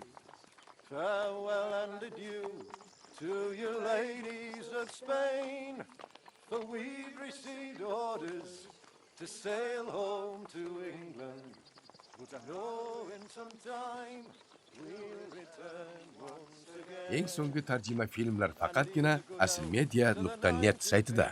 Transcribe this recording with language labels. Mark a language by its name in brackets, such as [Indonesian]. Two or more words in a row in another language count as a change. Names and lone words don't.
[English] Farewell and adieu to you, ladies of Spain. For we've received orders to sail home to England. But I know in some time we'll return once again. [Uzbek] Eng so'nggi tarjima filmlar faqatgina aslmedia.net saytida.